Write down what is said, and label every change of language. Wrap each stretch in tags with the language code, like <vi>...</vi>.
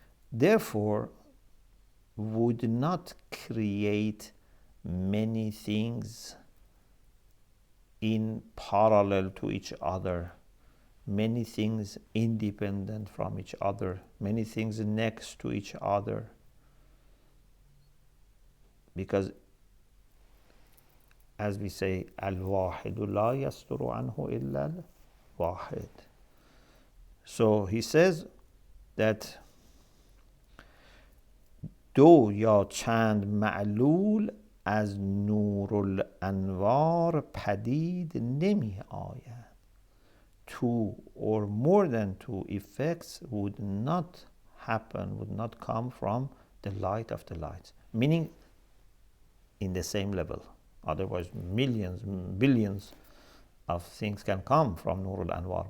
<en>Therefore, would not create many things in parallel to each other, many things independent from each other, many things next to each other. Because as we say,</en> <ar>al-wahidu la yasduru anhu illa al-wahid.</ar> <en>So he says that</en> <fa>دو یا چند معلول از نور الانوار پدید نمی آید.</fa> <en>Two or more than two effects would not happen, would not come from the light of the lights. Meaning in the same level. Otherwise millions, billions of things can come from Nur al-Anwar.</en>